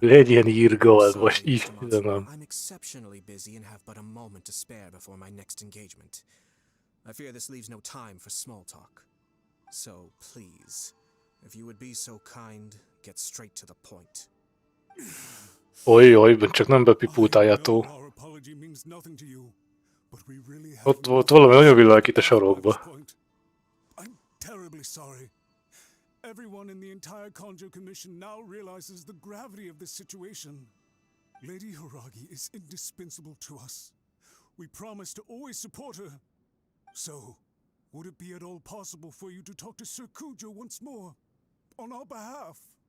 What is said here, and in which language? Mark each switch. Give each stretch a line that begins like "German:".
Hungarian: Legyen irgalmas,
English: Sorry, Mr.
Hungarian: Istenem.
English: Matsuo. I'm exceptionally busy and have but a moment to spare before my next engagement. I fear this leaves no time for small talk. So, please, if you would be so kind, get straight to the point.
Hungarian: Oj, csak nem bepipult Ayato.
English: Our apology means nothing to you, but we really have
Hungarian: Ott volt valami nagyon világít a sarokba.
English: I'm terribly sorry. Everyone in the entire Conjo Commission now realizes the gravity of this situation. Lady Hiragi is indispensable to us. We promise to always support her. So, would it be at all possible for you to talk to Sir Kujo once more, on our behalf?